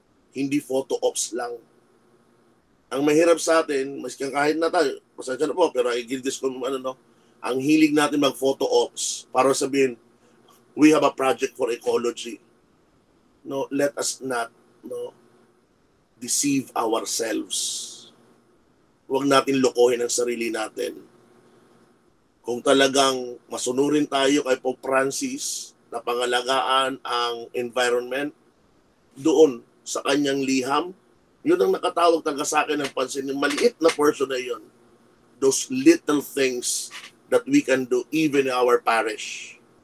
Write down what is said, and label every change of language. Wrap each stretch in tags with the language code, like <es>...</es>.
<tl>Hindi photo ops lang. Ang mahirap sa atin, maski kahit na tayo, pasensya na po, pero</tl> <en>I give this</en> <tl>ang hilig natin mag-photo ops para sabihin,</tl> <en>we have a project for ecology. No, let us not deceive ourselves.</en> <tl>Huwag natin lokohin ang sarili natin. Kung talagang masunurin tayo kay Pope Francis na pangalagaan ang environment, doon sa kanyang liham, yun ang nakatawag talaga sa akin ng pansin, yung maliit na portion na yun.</tl> <en>Those little things that we can do even in our parish.</en>